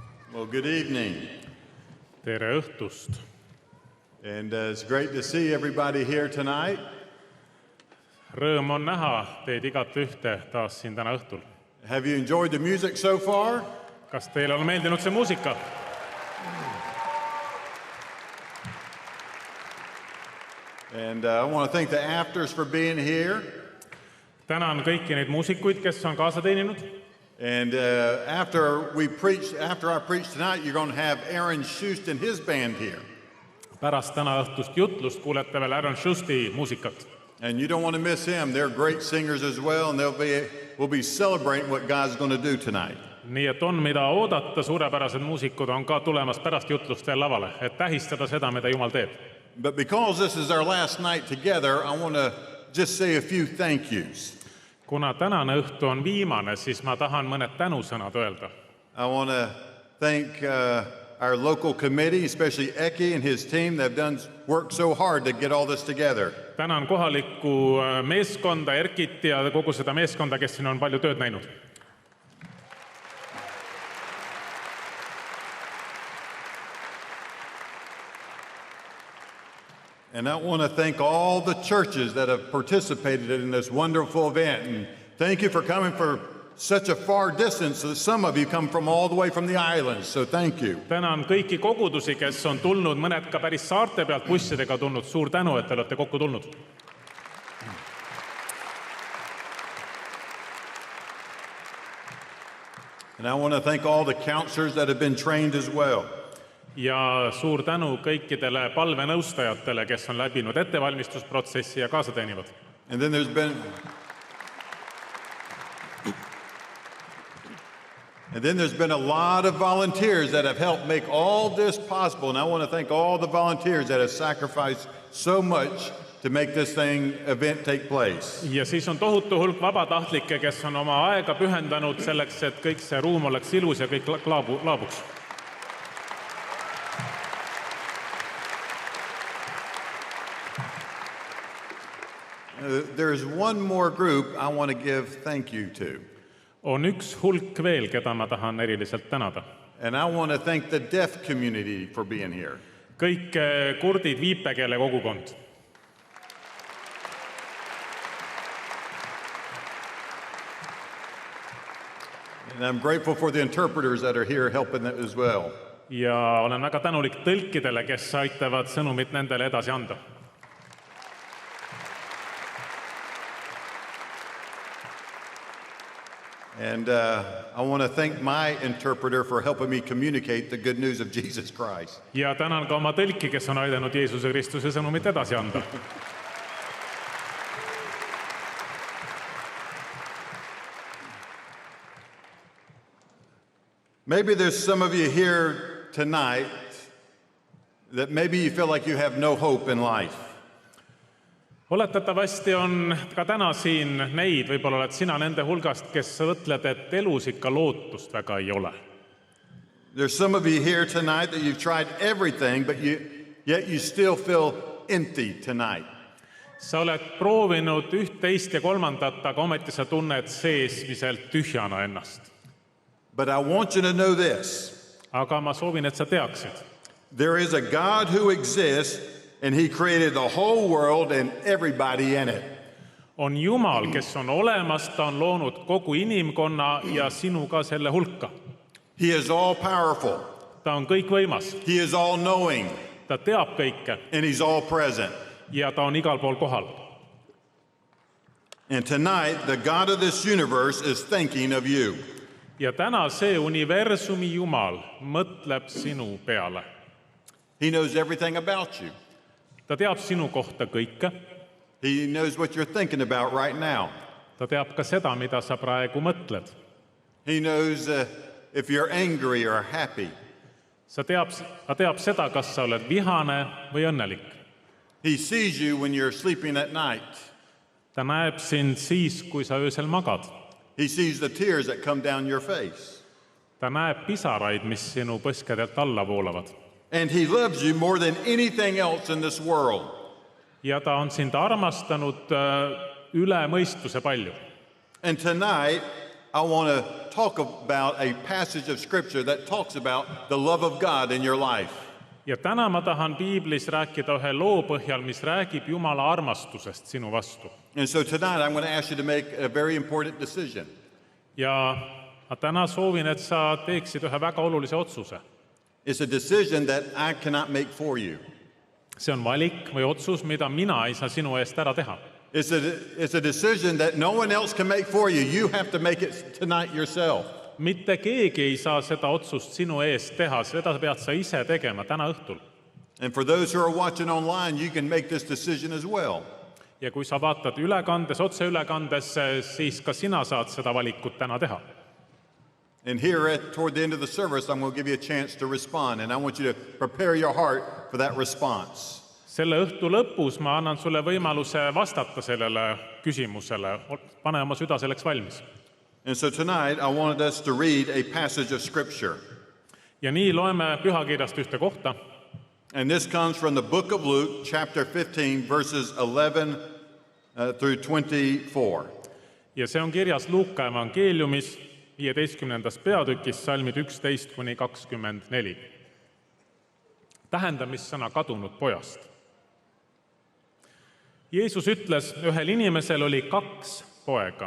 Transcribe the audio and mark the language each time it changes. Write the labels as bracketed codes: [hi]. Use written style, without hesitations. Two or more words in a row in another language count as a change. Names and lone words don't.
[en] Well, good evening. [et] Tere õhtust. [en] And it's great to see everybody here tonight. [et] Rõõm on näha teid igat ühte taas siin täna õhtul. [en] Have you enjoyed the music so far? [et] Kas teile on meeldinud see muusika? [en] And I want to thank the afters for being here. [et] Tänan kõiki neid muusikuid, kes on kaasa teeninud. [en] And after I preach tonight, you're going to have Aaron Schust and his band here. [et] Pärast täna õhtust jutlust kuulete veel Aaron Schusti muusikat. [en] And you don't want to miss him. They're great singers as well, and we'll be celebrating what God's going to do tonight. [et] Nii et on mida oodata, suurepärased muusikud on ka tulemas pärast jutlust veel lavale, et tähistada seda, mida Jumal teeb. [en] But because this is our last night together, I want to just say a few thank yous. [et] Kuna tänane õhtu on viimane, siis ma tahan mõned tänusõnad öelda. [en] I want to thank our local committee, especially Eki and his team. They've done work so hard to get all this together. [et] Tänan kohalikku meeskonda, Erkit ja kogu seda meeskonda, kes siin on palju tööd näinud. [en] And I want to thank all the churches that have participated in this wonderful event. And thank you for coming for such a far distance. Some of you come from all the way from the islands, so thank you. [et] Tänan kõiki kogudusi, kes on tulnud, mõned ka päris saarte pealt bussidega tulnud. Suur tänu, et te olete kokku tulnud. [en] And I want to thank all the counselors that have been trained as well. [et] Ja suur tänu kõikidele palvenõustajatele, kes on läbinud ettevalmistusprotsessi ja kaasa teenivad. [en] And then there's been a lot of volunteers that have helped make all this possible. And I want to thank all the volunteers that have sacrificed so much to make this event take place. [et] Ja siis on tohutu hulk vabatahtlikke, kes on oma aega pühendanud selleks, et kõik see ruum oleks ilus ja kõik laabuks. [en] There's one more group I want to give thank you to. [et] On üks hulk veel, keda ma tahan eriliselt tänada. [en] And I want to thank the deaf community for being here. [et] Kõik kurdid, viipekeele kogukond. [en] And I'm grateful for the interpreters that are here helping them as well. [et] Ja olen väga tänulik tõlkidele, kes aitavad sõnumit nendele edasi anda. [en] And I want to thank my interpreter for helping me communicate the good news of Jesus Christ. [et] Ja tänan ka oma tõlki, kes on aidanud Jeesuse Kristuse sõnumit edasi anda. [en] Maybe there's some of you here tonight that maybe you feel like you have no hope in life. [et] Oletatavasti on ka täna siin neid, võib-olla oled sina nende hulgast, kes mõtled, et elus ikka lootust väga ei ole. [en] There's some of you here tonight that you've tried everything, but yet you still feel empty tonight. [et] Sa oled proovinud üht, teist ja kolmandat, aga ometi sa tunned seesmiselt tühjana ennast. [en] But I want you to know this. [et] Aga ma soovin, et sa teaksid. [en] There is a God who exists, and he created the whole world and everybody in it. [et] On Jumal, kes on olemas, ta on loonud kogu inimkonna ja sinu ka selle hulka. [en] He is all powerful. [et] Ta on kõikvõimas. [en] He is all knowing. [et] Ta teab kõike. [en] And he's all present. [et] Ja ta on igal pool kohal. [en] And tonight, the God of this universe is thinking of you. [et] Ja täna see universumi Jumal mõtleb sinu peale. [en] He knows everything about you. [et] Ta teab sinu kohta kõike. [en] He knows what you're thinking about right now. [et] Ta teab ka seda, mida sa praegu mõtled. [en] He knows if you're angry or happy. [et] Ta teab seda, kas sa oled vihane või õnnelik. [en] He sees you when you're sleeping at night. [et] Ta näeb sind siis, kui sa öösel magad. [en] He sees the tears that come down your face. [et] Ta näeb pisaraid, mis sinu põskedelt alla voolavad. [en] And he loves you more than anything else in this world. [et] Ja ta on sind armastanud üle mõistuse palju. [en] And tonight, I want to talk about a passage of Scripture that talks about the love of God in your life. [et] ja täna ma tahan piiblis rääkida ühe loo põhjal, mis räägib Jumala armastusest sinu vastu. [en] And so tonight I'm going to ask you to make a very important decision. [et] Ja ma täna soovin, et sa teeksid ühe väga olulise otsuse. [en] It's a decision that I cannot make for you. [et] See on valik või otsus, mida mina ei saa sinu eest ära teha. [en] It's a decision that no one else can make for you. You have to make it tonight yourself. [et] Mitte keegi ei saa seda otsust sinu eest teha, seda pead sa ise tegema täna õhtul. [en] And for those who are watching online, you can make this decision as well. [et] Ja kui sa vaatad ülekandes, otseülekandes, siis ka sina saad seda valikut täna teha. [en] And here toward the end of the service, I'm going to give you a chance to respond. And I want you to prepare your heart for that response. [et] Selle õhtu lõpus ma annan sulle võimaluse vastata sellele küsimusele. Pane oma süda selleks valmis. [en] And so tonight, I wanted us to read a passage of Scripture. [et] Ja nii loeme pühakirjast ühte kohta. [en] And this comes from the book of Luke, chapter 15, verses 11 through 24. [et] Ja see on kirjas Luuka evangeeliumis 15. peatükis, salmid 11 kuni 24. Tähendamissõna kadunud pojast. Jeesus ütles, ühel inimesel oli 2 poega.